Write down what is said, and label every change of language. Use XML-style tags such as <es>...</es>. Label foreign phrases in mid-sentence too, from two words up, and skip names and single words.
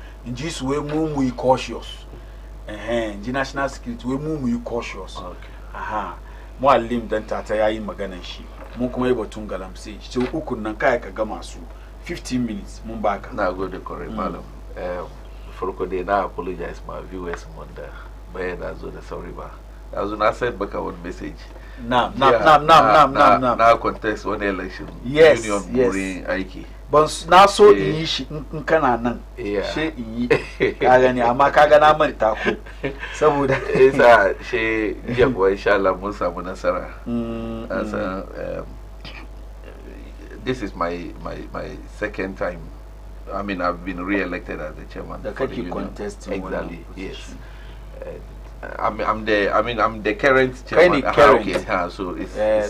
<ha>In ji su wai mu yi cautious. In ji</ha> <en>national security</en> <ha>wai mu yi cautious. Okay. Muallim dan tata yayi maganar shi mun kuma yi batun galamse shi ukun nan kai ka gama su 15 minutes mun baka. Na gode kore malam. Farko dai na apologize</ha> <en>my viewers</en> <ha>mun da bayan na zo da sorry ba. Yanzu na send baka</ha> <en>one message.</en> <ha>Na</ha> <en>contest one election.</en> <ha>Yes, union burin aiki. Ban na so in yi shi in kana nan. She in yi ka gani amma ka ga na manta ko saboda isa she jiya kuwa insha Allah mun samu nasara.</ha> <en>This is my second time. I mean I've been re-elected as the chairman.</en> <ha>The kake contesting.</ha> <en>Exactly. Yes. I'm the current chairman. Okay. So it's</en>